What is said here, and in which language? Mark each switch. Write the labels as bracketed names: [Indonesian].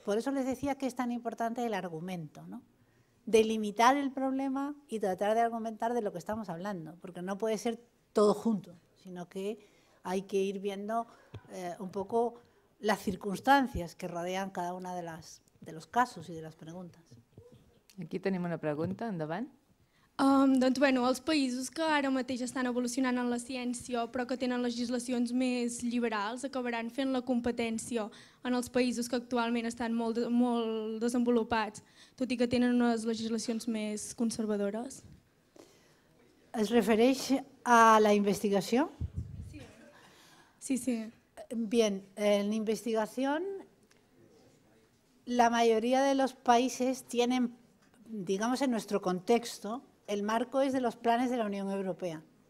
[Spanish] Por eso les decía que es tan importante el argumento, ¿no? Delimitar el problema y tratar de argumentar de lo que estamos hablando, porque no puede ser todo junto, sino que hay que ir viendo un poco las circunstancias que rodean cada una de los casos y [Catalan] de les preguntes. Aquí tenim una pregunta, endavant. Doncs, bueno, els països que ara mateix estan evolucionant en la ciència però que tenen legislacions més liberals acabaran fent la competència en els països que actualment estan molt desenvolupats, tot i que tenen unes legislacions més conservadores. ¿Es refereix [Spanish] a la investigación? Sí, sí. Bien, en investigación la mayoría de los países tienen, digamos en nuestro contexto, el marco es de los planes de la Unión Europea.